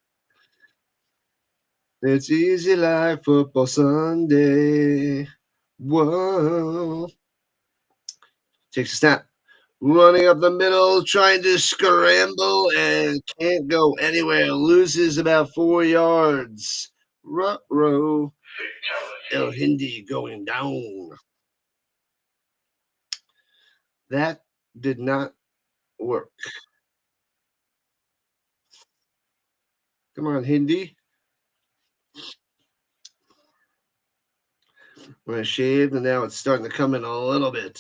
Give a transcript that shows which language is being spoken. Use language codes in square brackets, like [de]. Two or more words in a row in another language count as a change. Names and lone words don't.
[en] It's easy like football Sunday. Whoa. Takes a snap. Running up the middle, trying to scramble and can't go anywhere. Loses about 4 yards. Ruh-roh. El Hindi going down. That did not work. Come on, Hindi. When I shaved, and now it's starting to come in a little bit.